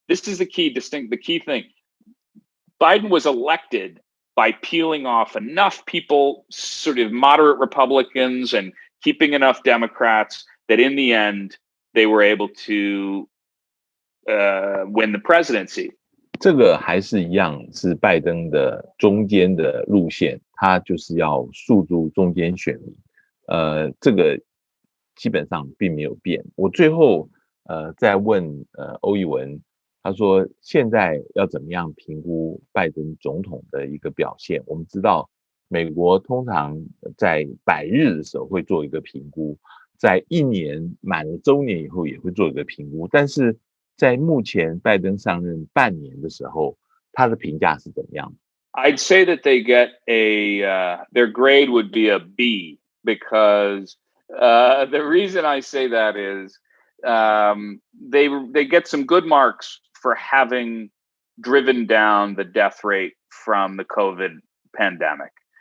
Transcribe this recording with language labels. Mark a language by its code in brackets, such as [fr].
[en] This is the key thing. Biden was elected by peeling off enough people, sort of moderate Republicans, and keeping enough Democrats that in the end, they were able to win the presidency. [zh] 这个还是一样，是拜登的中间的路线，他就是要诉诸中间选民。这个基本上并没有变。我最后再问欧奕文，他说现在要怎么样评估拜登总统的一个表现？我们知道美国通常在100日的时候会做一个评估，在1年满了周年以后也会做一个评估，但是在目前拜登上任半年的时候，他的评价是怎么样？ [en] I'd say that they get their grade would be a B, because the reason I say that is they get some good marks for having driven down the death rate from the COVID pandemic.